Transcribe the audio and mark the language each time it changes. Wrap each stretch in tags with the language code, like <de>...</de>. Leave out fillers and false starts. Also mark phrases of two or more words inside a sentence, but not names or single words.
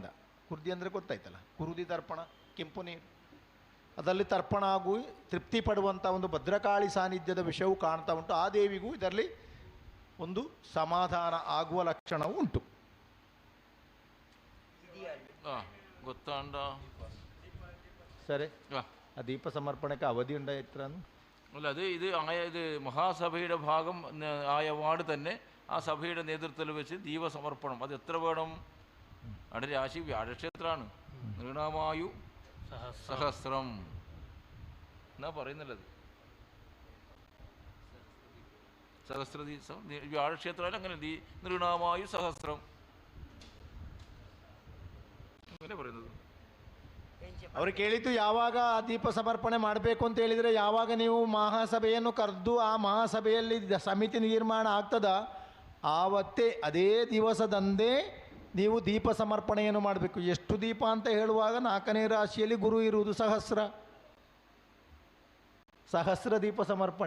<kn>ಕುರ್ದಿ ಅಂದರೆ ಗೊತ್ತಾಯ್ತಲ್ಲ, ಕುರುದಿ ತರ್ಪಣ, ಕೆಂಪು ನೀರು, ಅದರಲ್ಲಿ ತರ್ಪಣ ಆಗು ತೃಪ್ತಿ ಪಡುವಂಥ ಒಂದು ಭದ್ರಕಾಳಿ ಸಾನ್ನಿಧ್ಯದ ವಿಷಯವು ಕಾಣ್ತಾ ಉಂಟು. ಆ ದೇವಿಗೂ ಇದರಲ್ಲಿ ಒಂದು ಸಮಾಧಾನ ಆಗುವ ಲಕ್ಷಣವೂ ಉಂಟು.</kn> <tcy>ಗೊತ್ತಾಂಡ</tcy> <kn>ಸರಿ, ಆ ದೀಪ ಸಮರ್ಪಣೆಗೆ ಅವಧಿ</kn> <ml>ഉണ്ട എത്രയാണ്? അല്ല, ഇത് മഹാസഭയുടെ ഭാഗം ആയ വാർഡ് തന്നെ ആ സഭയുടെ നേതൃത്വത്തിൽ വെച്ച് ദീപസമർപ്പണം അത് എത്ര വേണം? അവിടെ രാശി വ്യാഴക്ഷേത്രമാണ്.</ml> <sa>നൃണമായു സഹസ്രം</sa> <ml>എന്നാ പറയുന്നുള്ളത്. സഹസ്രദീ വ്യാഴക്ഷേത്രമാണ്. അങ്ങനെ</ml> <sa>നൃണമായു സഹസ്രം</sa> <ml>അങ്ങനെ പറയുന്നത്.</ml> <kn>ಅವರು ಕೇಳಿದ್ದು ಯಾವಾಗ ದೀಪ ಸಮರ್ಪಣೆ ಮಾಡಬೇಕು ಅಂತ ಹೇಳಿದರೆ, ಯಾವಾಗ ನೀವು ಮಹಾಸಭೆಯನ್ನು ಕರೆದು ಆ ಮಹಾಸಭೆಯಲ್ಲಿ ಸಮಿತಿ ನಿರ್ಮಾಣ ಆಗ್ತದ ಆವತ್ತೇ ಅದೇ ದಿವಸದಂದೇ ನೀವು ದೀಪ ಸಮರ್ಪಣೆಯನ್ನು ಮಾಡಬೇಕು. ಎಷ್ಟು ದೀಪ ಅಂತ ಹೇಳುವಾಗ 4ನೇ ರಾಶಿಯಲ್ಲಿ ಗುರು ಇರುವುದು ಸಹಸ್ರ ದೀಪ ಸಮರ್ಪಣೆ.</kn>